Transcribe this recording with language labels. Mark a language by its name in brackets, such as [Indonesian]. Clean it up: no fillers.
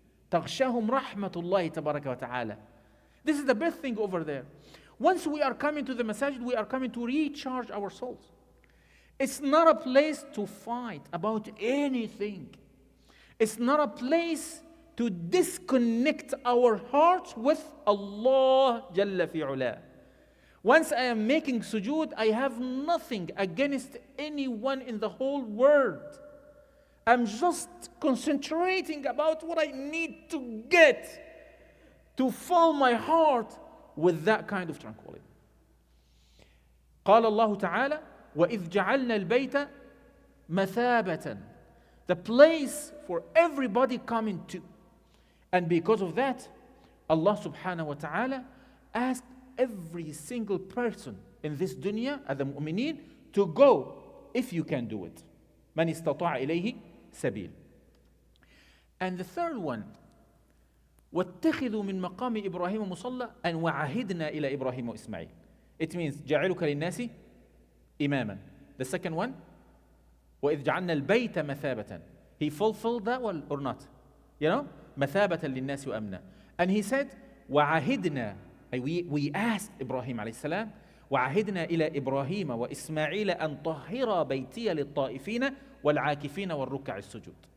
[Arabic] تغشاهم رحمة الله تبارك وتعالى. [English] This is the best thing over there. Once we are coming to the masajid, we are coming to recharge our souls. It's not a place to fight about anything. It's not a place to disconnect our hearts with Allah Jalla fi'ula. Once I am making sujood, I have nothing against anyone in the whole world. I'm just concentrating about what I need to get to fill my heart with that kind of tranquility. [Arabic] قال الله تعالى وَإِذْ جَعَلْنَا الْبَيْتَ مَثَابَةً. [English] The place for everybody coming to. And because of that, Allah subhanahu wa ta'ala asked every single person in this dunya, as the mu'mineen, to go if you can do it. [Arabic] مَنِ اسْتَطَاعَ إِلَيْهِ سَبِيلٌ. [English] And the third one, [Arabic] وَاتَّخِذُوا مِن مَقَامِ إِبْرَاهِيمَ مُصَلَّى أَنْ وَعَهِدْنَا إِلَى إِبْرَاهِيمَ وإسماعيل. [English] It means [Arabic] جَعِلُكَ لِلنَّاسِ إِمَامًا. [English] The second one, [Arabic] وَإِذْ جَعَلْنَا الْبَيْتَ مَثَابَةً. [English] He fulfilled that one or not? You know? [Arabic] مَثَابَةً لِلنَّاسِ وَأَمْنًا. [English] And he said, وَعَهِدْنَا. We asked Ibrahim alayhi salam, [Arabic] وَعَهِدْنَا إِلَى إِبْرَاهِيمَ وَإِسْمَاعِيلَ أَنْ طَهِّرَ بَيْتِيَ لِلطَّائِفِينَ وَالْعَاكِفِينَ وَالرُّكَّعِ السُّجُودِ.